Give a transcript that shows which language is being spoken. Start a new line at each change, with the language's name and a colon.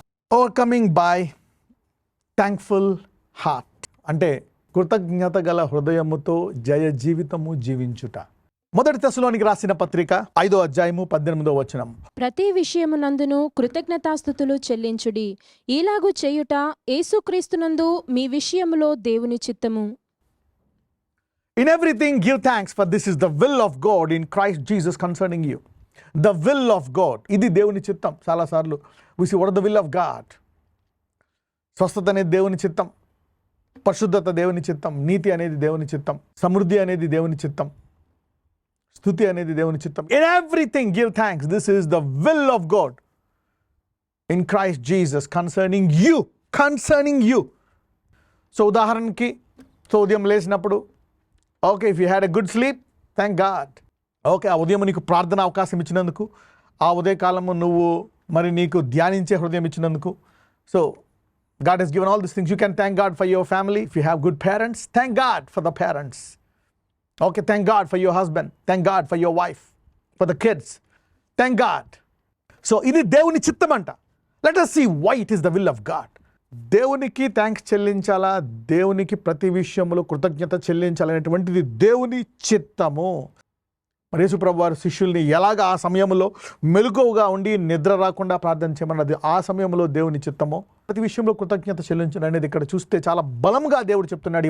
English: overcoming by thankful heart
Telugu: అంటే కృతజ్ఞత గల హృదయముతో జయ జీవితము జీవించుట. మొదటి తెస్సలోనికి రాసిన పత్రిక 5వ అధ్యాయము 18వ వచనం. ప్రతి విషయమునందును కృతజ్ఞతాస్తుతులు చెల్లించుడి, ఈలాగు చేయుట యేసుక్రీస్తునందు మీ విషయములో దేవుని చిత్తము.
English: In everything give thanks, for this is the will of God in Christ Jesus concerning you. The will of God.
Telugu: ఇది దేవుని చిత్తం.
English: చాలాసార్లు we see what is the will of God.
Telugu: స్వస్థత అనేది దేవుని చిత్తం, పరిశుద్ధత దేవుని చిత్తం, నీతి అనేది దేవుని చిత్తం, సమృద్ధి అనేది దేవుని చిత్తం, స్తుతి అనేది దేవుని చిత్తం.
English: In everything give thanks. This is the will of God in Christ Jesus concerning you. Concerning you. So
Telugu: ఉదాహరణకి ఉదయం లేచినప్పుడు
English: Okay, if you had a good sleep, thank God.
Telugu: Okay, ఆ ఉదయం నీకు ప్రార్థన అవకాశం ఇచ్చినందుకు, ఆ ఉదయకాలము నువ్వు మరి నీకు ధ్యానించే హృదయం ఇచ్చినందుకు.
English: So God has given all these things. You can thank God for your family. If you have good parents, thank God for the parents. Okay, thank God for your husband. Thank God for your wife, for the kids. Thank God.
Telugu: So, ఇది దేవుని చిత్తం అంట.
English: Let us see why it is the will of God.
Telugu: దేవునికి thanks చెల్లించాలా, దేవునికి ప్రతి విషయంలో కృతజ్ఞత చెల్లించాలనేటువంటిది దేవుని చిత్తము. మరి యేసు ప్రభువు వారు శిష్యుల్ని ఎలాగ ఆ సమయంలో మెలకువగా ఉండి నిద్ర రాకుండా ప్రార్థన చేయమన్నది ఆ సమయంలో దేవుని చిత్తము. ప్రతి విషయంలో కృతజ్ఞత చెల్లించడం అనేది ఇక్కడ చూస్తే చాలా బలంగా దేవుడు చెప్తున్నాడు.